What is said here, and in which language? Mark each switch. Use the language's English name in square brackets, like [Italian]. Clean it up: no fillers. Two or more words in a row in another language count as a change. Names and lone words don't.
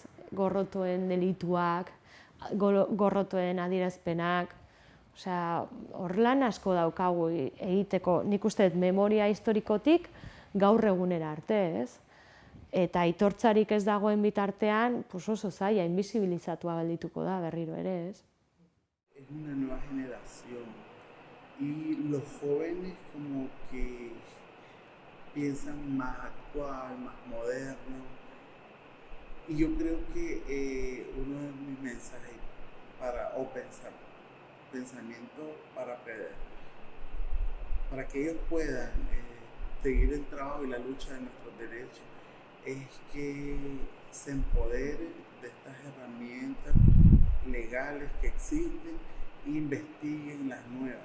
[Basque] Gorrotuen delituak, gorrotuen adierazpenak, osea, hor lan asko daukagu egiteko, nik uste dut memoria historikotik gaur egunera arte, ez? Eta aitortzarik ez dagoen bitartean, pues oso zaila, invisibilizatua geldituko da berriro ere, ez? [Spanish] Es una nueva generación y los jóvenes como que piensan más actual, más moderno, y yo creo que uno de mis mensajes pensamiento para que ellos puedan seguir el trabajo y la lucha de nuestros derechos, es que se empoderen de estas herramientas legales que existen e investiguen las nuevas.